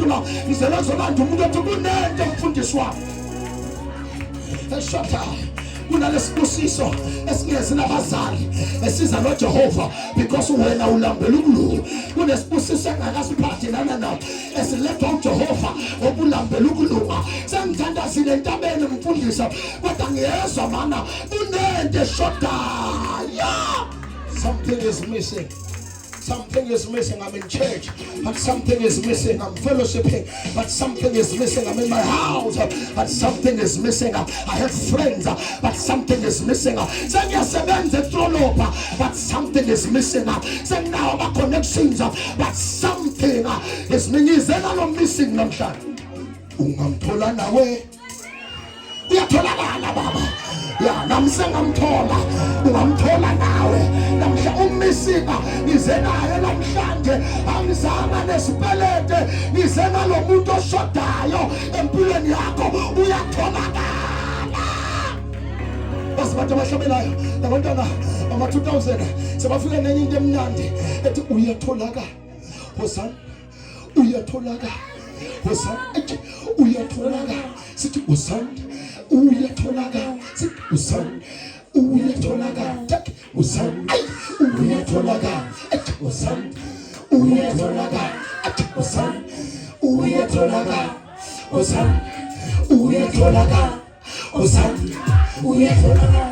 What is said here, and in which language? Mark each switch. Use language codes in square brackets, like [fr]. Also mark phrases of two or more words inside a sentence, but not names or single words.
[zu] la ngizela zolanda umuntu othi kunento mfundiswa eshodayo kunalesibusiso esingezi nabazali esiza noJehova because wena ulambela ukulunga kunesibusiso engakasiphathi nana esilethwa uJehova obulambela ukulunga sengithandazile entabeni mfundisa kodwa ngiyezwa mana kunento eshodayo [en] something is missing. Something is missing. I'm in church, but something is missing. I'm fellowshipping, but something is missing. I'm in my house, but something is missing. I have friends, but something is missing. Say yes, but something is missing. Say now my connections, but something is missing. [zu] ungamthola nawe uyatholakala baba ya namsengamthola ungamthola nawe namhla ummisika nize naye namhlanje angizanga nesipelete nize ngalomuntu oshodayo empilweni yakho uyatholakala basibathe bahlabelayo labantwana ama 2000 sebafika nenye into emnandi ethi uyatholakala Hosanna uyatholakala Hosanna uyatholakala sithi Hosanna uyatholakala sithi Hosanna uyatholakala Hosanna uyatholakala Hosanna uyatholakala Hosanna uyatholakala Hosanna uyatholakala Hosanna uyatholakala